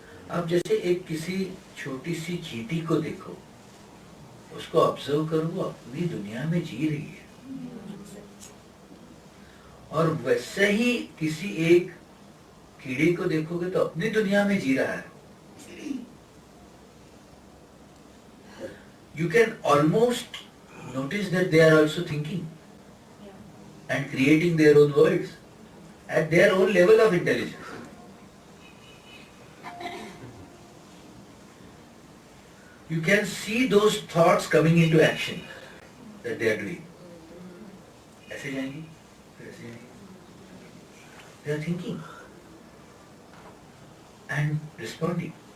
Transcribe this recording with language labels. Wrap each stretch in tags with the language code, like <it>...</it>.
<hi>आप जैसे एक किसी छोटी सी चींटी को देखो, उसको ऑब्जर्व करो, वो अपनी दुनिया में जी रही है, और वैसे ही किसी एक कीड़े को देखोगे तो अपनी दुनिया में जी रहा है।</hi> <en>You can almost notice that they are also thinking and creating their own worlds at their own level of intelligence. You can see those thoughts coming into action that they are doing.</en> <hi>ऐसे जाएंगे, फिर ऐसे जाएंगे.</hi> <en>They are thinking and responding.</en>